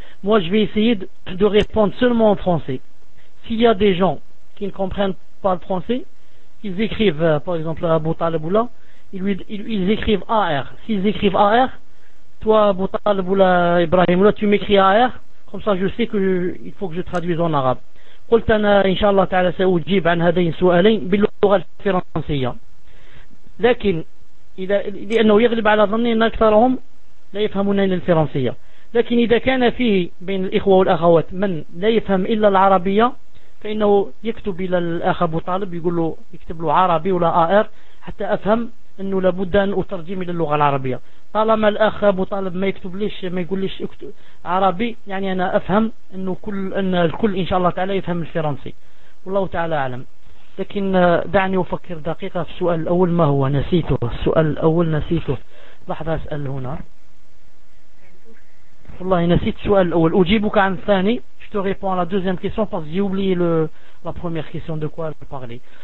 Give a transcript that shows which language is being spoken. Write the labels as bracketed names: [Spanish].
[French] Moi je vais essayer de répondre seulement en français. S'il y a des gens qui ne comprennent pas le français, ils écrivent par exemple à Abu Talib Oula, ils écrivent AR. S'ils écrivent AR, toi Abu Talib Oula Ibrahim Oula, tu m'écris AR, comme ça je sais qu'il faut que je traduise en arabe. [Arabic] قلت أنا إن شاء الله تعالى سأجيب عن هذين سؤالين باللغة الفرنسية. لكن إذا لأنه يغلب على ظني أن أكثرهم لا يفهمون الفرنسية، لكن إذا كان فيه بين الإخوة والأخوات من لا يفهم إلا العربية فإنه يكتب إلى الأخ أبو طالب يقول له يكتب له عربي ولا آر حتى أفهم انه لابد ان اترجم الى اللغه العربيه. طالما الاخ ابو طالب ما يكتب ليش ما يقول ليش اكتب عربي، يعني انا افهم انه كل ان الكل ان شاء الله تعالى يفهم الفرنسي، والله تعالى اعلم. لكن دعني افكر دقيقه في السؤال الاول، ما هو نسيته السؤال الاول نسيته، لحظه اسال هنا، والله نسيت السؤال الاول. اجيبك عن الثاني، [French] je te réponds à la deuxième question parce que j'ai oublié le la première question de quoi elle parlait.